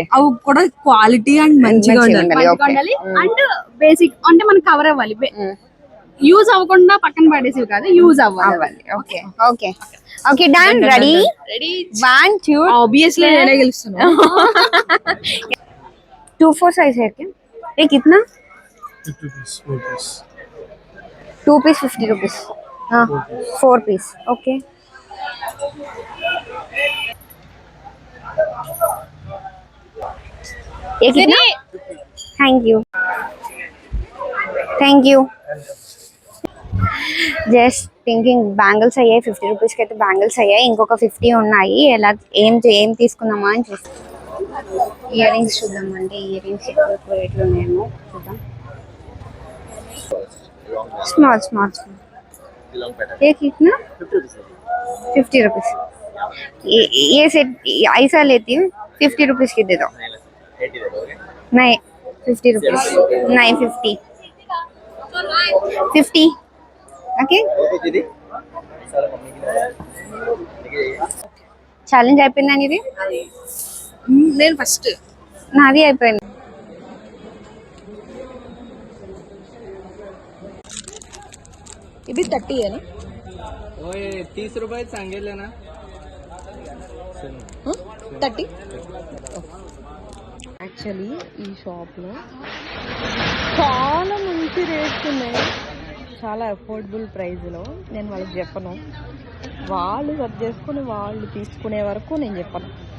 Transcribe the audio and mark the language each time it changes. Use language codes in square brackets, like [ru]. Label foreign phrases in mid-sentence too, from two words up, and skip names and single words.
[te] అవి కూడా క్వాలిటీ అండ్ మంచిగా ఉండాలి. అండ్ బేసిక్ అంటే మనకి కవర్ అవ్వాలి. యూజ్ అవ్వకుండా పక్కన పడేసి కాదు, యూజ్ అవ్వాలి. [en] Okay okay okay, done. Ready 1 2. [te] ऑब्वियसली నేనే గెలుస్తున్నా. [hi] 2 4 साइज है क्या? ये कितना? 2 पीस 50 रुपीस. हाँ 4 पीस. ओके, ये कितना? [en] Thank you. Just thinking. [te] బ్యాంగిల్స్ అయ్యాయి 50 రూపీస్కి అయితే బ్యాంగిల్స్ అయ్యాయి. ఇంకొక 50 ఉన్నాయి. ఎలా ఏం తీసుకుందామా అని చూస్తాం. [en] ear rings [te] చూద్దామంటే [en] ear rings [te] ఎక్కువ రేట్లు ఉన్నాయేమో చూద్దాం. [hi] స్మాల్ ये कितना? 50 रुपीस. ये सेट ऐसा लेती हूँ 50 रुपीस की दे दो. नहीं 50 रुपीस नहीं 50. [te] ఓకే, ఛాలెంజ్ అయిపోయిందని ఇది. నేను ఫస్ట్ నాది అయిపోయింది. [hi] ఇది 30 है ना? [mr] 30 रुपये सांगितले ना. 30. [te] యాక్చువల్లీ ఈ షాప్లో చాలా మంచి రేట్స్ ఉన్నాయి, చాలా [en] affordable priceలో. [te] నేను వాళ్ళకి చెప్పను, వాళ్ళు సర్చ్ చేసుకుని వాళ్ళు తీసుకునే వరకు నేను చెప్పను.